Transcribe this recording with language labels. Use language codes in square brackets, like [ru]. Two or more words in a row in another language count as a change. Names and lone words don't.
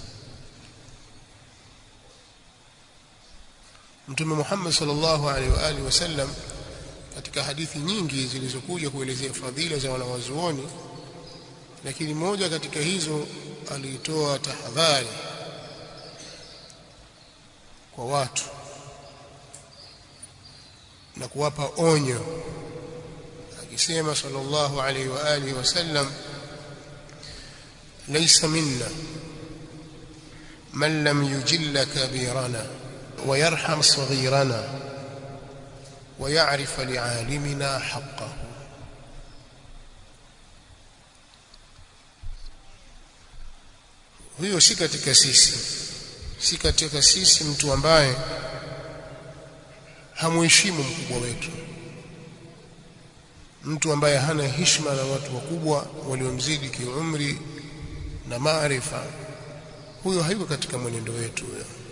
[sw] Mtume Muhammad [ar] صلى الله عليه وعلى آله وسلم [sw] katika hadithi nyingi zilizokuja kuelezea fadhila za wanawazuoni, lakini moja katika hizo alitoa tahadhari kwa watu na kuwapa onyo, akisema [ar] صلى الله عليه وعلى آله وسلم، ليس منا من لم يجل كبيرنا ويرحم صغيرنا ويعرف لعالمنا حقه. [sw] Huyo si katika sisi mtu ambaye hamuheshimu mkubwa wetu mtu ambaye hana heshima na watu wakubwa waliomzidi kiumri na maarifa, huyo hayuko katika mwenendo wetu huyo.